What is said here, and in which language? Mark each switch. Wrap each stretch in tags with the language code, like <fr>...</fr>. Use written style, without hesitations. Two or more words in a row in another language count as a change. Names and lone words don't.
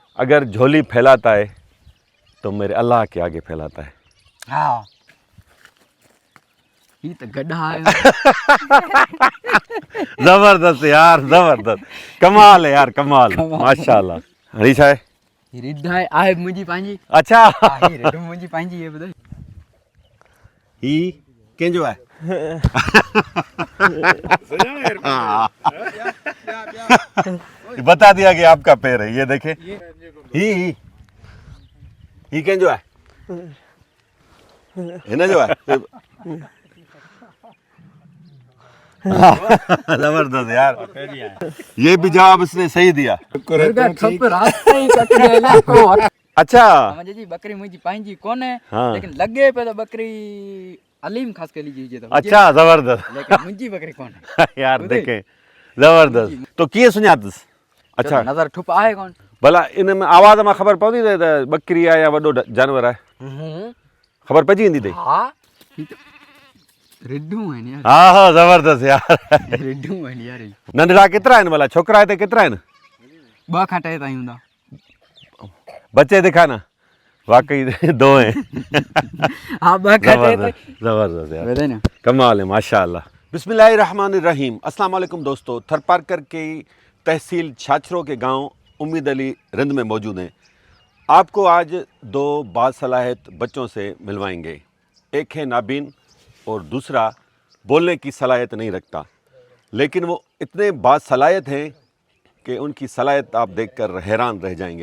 <hi>अगर झोली फैलाता है तो मेरे अल्लाह के आगे फैलाता है। हाँ ये तो गड्ढा है। जबरदस्त यार, जबरदस्त, कमाल है यार, कमाल, माशाल्लाह। हरीश है</hi> <sd>रिद्धा है आहे मुंहिंजी पंहिंजी।</sd> <hi>अच्छा</hi> <sd>आहे रिद्ध मुंहिंजी पंहिंजी है ॿुधाए। ही कंहिंजो आहे?</sd> <hi>बता दिया कि आपका पैर है। ये देखे</hi> <sd>ही कंहिंजो आहे? हिन जो आहे।</sd> <hi>जबरदस्त यार, ये भी जवाब इसने सही दिया। अच्छा</hi> <sd>जी बकरी मुंहिंजी पंहिंजी कोन्हे,</sd> <hi>हाँ। लेकिन लगे पे तो बकरी अलीम खास के लीजिए तो अच्छा जबरदस्त</hi> <sd>लेकिन मुंहिंजी बकरी कोन्हे।</sd> <hi>यार देखे जबरदस्त।</hi> <sd>तो कीअं सुञातसि? अच्छा नज़र ठुप आहे कोन। भला इन में आवाज़ में ख़बर पवंदी अथई त बकरी आहे या वॾो जानवर आहे? ख़बर पइजी वेंदी अथई? हाँ रिड्ढू आहिनि यार।</sd> <hi>हाँ हाँ जबरदस्त यार।</hi> <sd>रिड्ढू आहिनि यार। नंढड़ा केतिरा आहिनि भला? छोकिरा हिते केतिरा आहिनि? 2 खां 3 ताईं हूंदा।</sd> <hi>बच्चे दिखा ना, वाकई 2 हैं।</hi> <sd>हाँ 2 खां 3 ताईं।</sd> <hi>जबरदस्त यार, वैसे ना कमाल है माशाल्लाह। बिस्मिल्लाहिर्रहमानिर्रहीम।</hi> <ar>السلام عليكم</ar> <hi>दोस्तों, थरपारकर के तहसील छाछरों के गांव उम्मीद अली रिंद में मौजूद हैं। आपको आज 2 बासलाहियत बच्चों से मिलवाएंगे। एक है नाबीन और दूसरा बोलने की सलाहियत नहीं रखता, लेकिन वो इतने बासलाहियत हैं कि उनकी सलाहियत आप देखकर हैरान रह जाएंगे।</hi>